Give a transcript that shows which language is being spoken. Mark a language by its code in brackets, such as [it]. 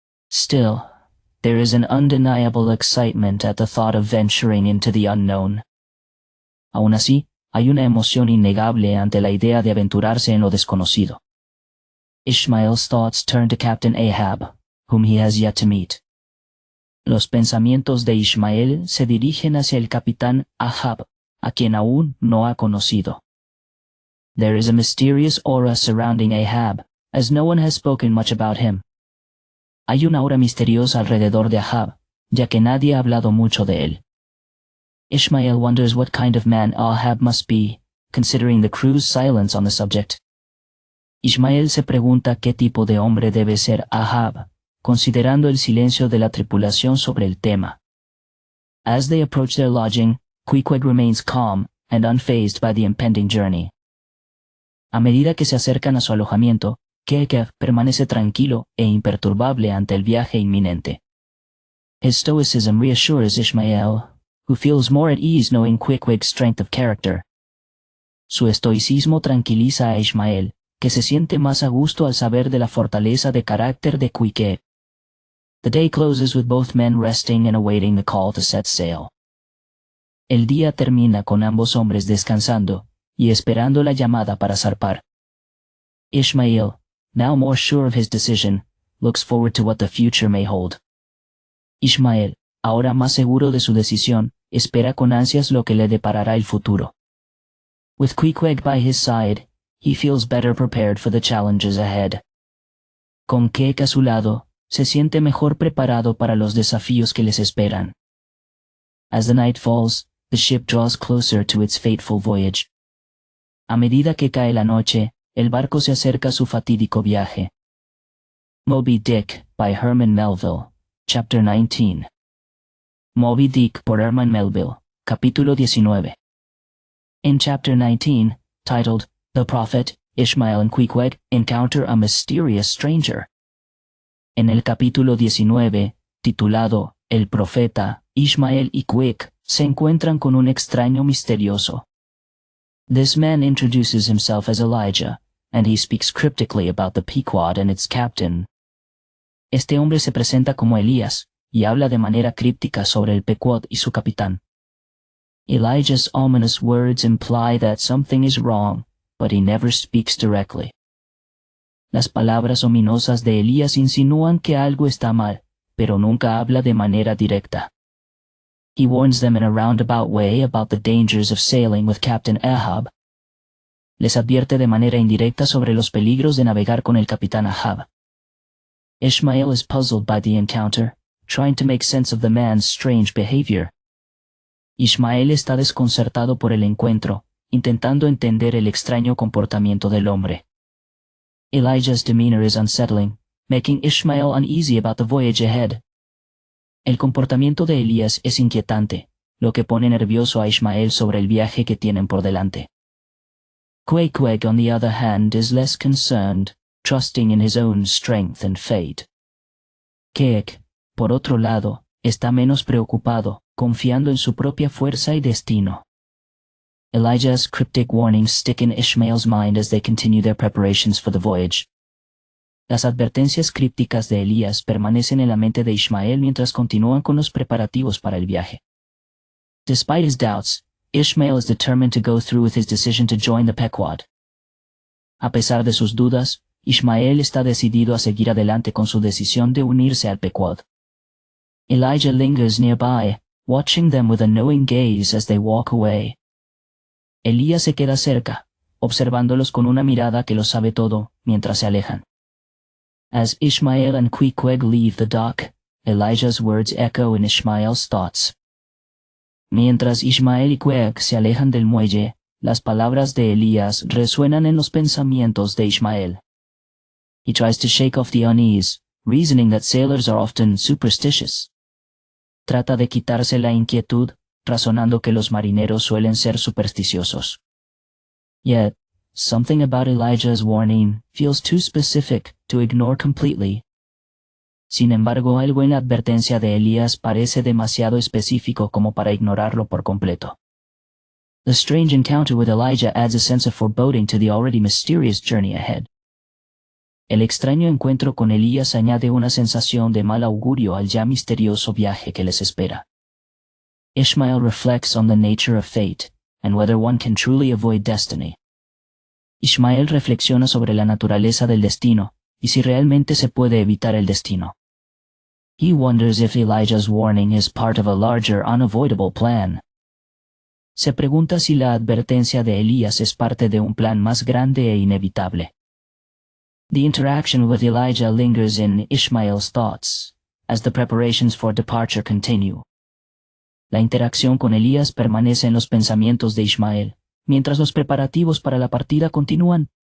[en] Still, there is an undeniable excitement at the thought of venturing into the unknown. [es] Aún así, hay una emoción innegable ante la idea de aventurarse en lo desconocido. [en] Ishmael's thoughts turn to Captain Ahab, whom he has yet to meet. [es] Los pensamientos de Ishmael se dirigen hacia el capitán Ahab, a quien aún no ha conocido. [en] There is a mysterious aura surrounding Ahab, as no one has spoken much about him. [es] Hay una aura misteriosa alrededor de Ahab, ya que nadie ha hablado mucho de él. [en] Ishmael wonders what kind of man Ahab must be, considering the crew's silence on the subject. [es] Ishmael se pregunta qué tipo de hombre debe ser Ahab, considerando el silencio de la tripulación sobre el tema. [en] As they approach their lodging, Queequeg remains calm and unfazed by the impending journey. [es] A medida que se acercan a su alojamiento, Queequeg permanece tranquilo e imperturbable ante el viaje inminente. [en] His stoicism reassures Ishmael, who feels more at ease knowing Queequeg's strength of character. [es] Su estoicismo tranquiliza a Ishmael, que se siente más a gusto al saber de la fortaleza de carácter de Queequeg. [en] The day closes with both men resting and awaiting the call to set sail. [es] El día termina con ambos hombres descansando y esperando la llamada para zarpar. [en] Ishmael, now more sure of his decision, looks forward to what the future may hold. [es] Ishmael, ahora más seguro de su decisión, espera con ansias lo que le deparará el futuro. [en] With Queequeg by his side, he feels better prepared for the challenges ahead. [es] Con Queequeg a su lado, se siente mejor preparado para los desafíos que les esperan. [en] As the night falls, the ship draws closer to its fateful voyage. [es] A medida que cae la noche, el barco se acerca a su fatídico viaje. [en] Moby Dick, by Herman Melville, Chapter 19. [es] Moby Dick por Herman Melville, Capítulo 19. [en] In Chapter 19, titled, The Prophet, Ishmael and Queequeg encounter a mysterious stranger. [es] En el capítulo 19, titulado El Profeta, Ishmael y Queequeg se encuentran con un extraño misterioso. [en] This man introduces himself as Elijah, and he speaks cryptically about the Pequod and its captain. [es] Este hombre se presenta como Elías, y habla de manera críptica sobre el Pequod y su capitán. [en] Elijah's ominous words imply that something is wrong, but he never speaks directly. [es] Las palabras ominosas de Elías insinúan que algo está mal, pero nunca habla de manera directa. [en] He warns them in a roundabout way about the dangers of sailing with Captain Ahab. [es] Les advierte de manera indirecta sobre los peligros de navegar con el capitán Ahab. [en] Ishmael is puzzled by the encounter, trying to make sense of the man's strange behavior. [es] Ishmael está desconcertado por el encuentro, intentando entender el extraño comportamiento del hombre. [en] Elijah's demeanor is unsettling, making Ishmael uneasy about the voyage ahead. [es] El comportamiento de Elías es inquietante, lo que pone nervioso a Ishmael sobre el viaje que tienen por delante. [en] Queequeg, on the other hand, is less concerned, trusting in his own strength and fate. [es] Queequeg, por otro lado, está menos preocupado, confiando en su propia fuerza y destino. [en] Elijah's cryptic warnings stick in Ishmael's mind as they continue their preparations for the voyage. [es] Las advertencias crípticas de Elías permanecen en la mente de Ishmael mientras continúan con los preparativos para el viaje. [en] Despite his doubts, Ishmael is determined to go through with his decision to join the Pequod. [es] A pesar de sus dudas, Ishmael está decidido a seguir adelante con su decisión de unirse al Pequod. [en] Elijah lingers nearby, watching them with a knowing gaze as they walk away. [es] Elías se queda cerca, observándolos con una mirada que lo sabe todo, mientras se alejan. [en] As Ishmael and Queequeg leave the dock, Elijah's words echo in Ishmael's thoughts. [es] Mientras Ishmael y Queequeg se alejan del muelle, las palabras de Elías resuenan en los pensamientos de Ishmael. [en] He tries to shake off the unease, reasoning that sailors are often superstitious. [es] Trata de quitarse la inquietud, razonando que los marineros suelen ser supersticiosos. [en] Yet, something about Elijah's warning feels too specific to ignore completely. [es] Sin embargo, algo en la advertencia de Elías parece demasiado específico como para ignorarlo por completo. [en] The strange encounter with Elijah adds a sense of foreboding to the already mysterious journey ahead. [es] El extraño encuentro con Elías añade una sensación de mal augurio al ya misterioso viaje que les espera. [en] Ishmael reflects on the nature of fate, and whether one can truly avoid destiny. [es] Ishmael reflexiona sobre la naturaleza del destino, y si realmente se puede evitar el destino. [en] He wonders if Elijah's warning is part of a larger, unavoidable plan. [es] Se pregunta si la advertencia de Elías es parte de un plan más grande e inevitable. [en] The interaction with Elijah lingers in Ishmael's thoughts, as the preparations for departure continue. [es] La interacción con Elías permanece en los pensamientos de Ishmael, mientras los preparativos para la partida continúan.